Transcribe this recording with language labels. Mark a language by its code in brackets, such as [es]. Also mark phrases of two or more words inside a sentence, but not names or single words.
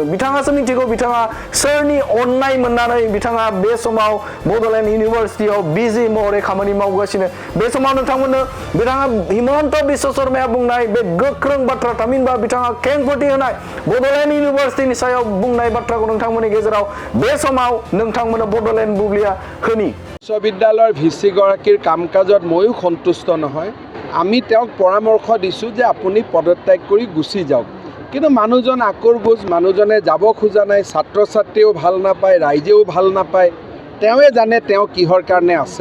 [brx] बिथाङासो मिथिगौ बिथाङा सोरनि अननाय मोननानै बिथाङा बे समाव बड'लेण्ड इउनिभार्सिटियाव बिजि महरै खामानि मावगासिनो। बे समाव नोंथांमोननो बिथाङा हिमन्त बिश्व शर्माया बुंनाय बे गोख्रों बाथ्रा, थामहिनबा बिथाङा खेंफोरथि होनाय बड'लेण्ड इउनिभार्सिटिनि सायाव बुंनाय बाथ्राखौ नोंथांमोननि गेजेराव बे समाव नोंथांमोननो बड'लेण्ड बुब्लिया होनि। [as] বিশ্ববিদ্যালয়ৰ ভিচিগৰাকীৰ কাম কাজত ময়ো সন্তুষ্ট নহয়। আমি তেওঁক পৰামৰ্শ দিছোঁ যে আপুনি পদত্যাগ কৰি গুচি যাওক, কিন্তু মানুহজন আকৰগোজ, মানুহজনে যাব খোজা নাই। ছাত্ৰ ছাত্ৰীয়েও ভাল নাপায়, ৰাইজেও ভাল নাপায়। তেওঁৱে জানে তেওঁ কিহৰ কাৰণে আছে।